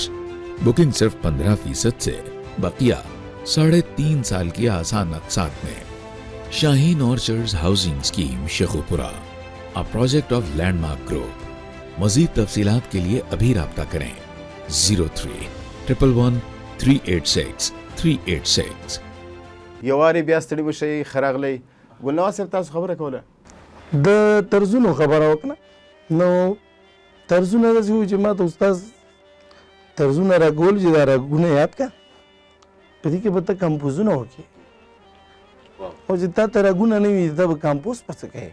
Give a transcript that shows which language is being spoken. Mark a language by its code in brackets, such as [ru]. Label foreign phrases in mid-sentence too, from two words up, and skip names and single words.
[ur] بکنگ صرف 15% سے، بقیہ 3.5 سال کی آسان اقساط میں. شاہین آرچرڈز ہاؤسنگ سکیم شیخوپورہ, [en] a project of Landmark Group. [ur] مزید تفصیلات کے لیے ابھی رابطہ کریں 03-111-386-386. [ps] یو وارې بیا ستړي مشئ، ښه راغلی. ګل نواز صاحب تاسو خبره کوله د طرزونو خبره وکړه. نو طرزونه داسې وو چې ما ته استاد طرزونه راګول چې دا راګونه یاد کړه، په دې کې به ته کمپوزونه وکړې، او چې تا ته راګونه نه وي ته به کمپوز په څه کوې.